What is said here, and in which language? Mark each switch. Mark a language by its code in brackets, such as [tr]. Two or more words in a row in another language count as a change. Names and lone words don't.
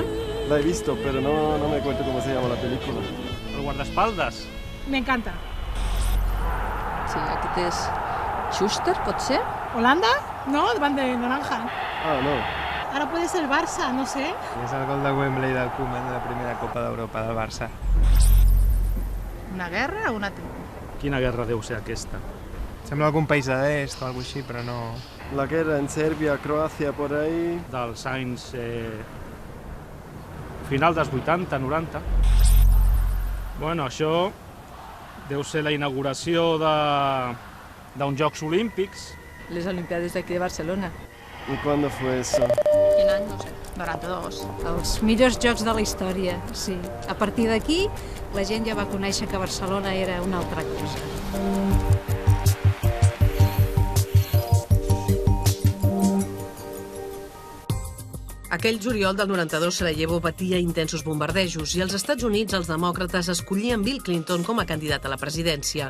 [es] La he visto, pero no me acuerdo cómo se llama la película. El guardaespaldes. Me encanta. [ca] Sí, aquest és Schuster, pot ser? ¿Holanda? No, davant de naranja. Ah, no. [es] Ahora puede ser Barça, no sé. [ca] És el gol de Wembley del Koeman de la primera Copa d'Europa del Barça. [es] ¿Una guerra o una tribu? [ca] Quina guerra deu ser aquesta? Sembla algun país de l'est o alguna així, però no... [es] La guerra en Serbia, Croacia, por ahí. [ca] Dels anys... final dels 80, 90. Bueno, això deu ser la inauguració d'uns Jocs Olímpics. Les Olimpiades d'aquí de Barcelona. [es] ¿Y cuándo fue eso? [ca] Quin any? No sé. 92. Els millors jocs de la història, sí. A partir d'aquí, la gent ja va conèixer que Barcelona era una altra cosa. Aquell juliol del 92, Sarajevo patia intensos bombardejos i als Estats Units els demòcrates escollien Bill Clinton com a candidat a la presidència.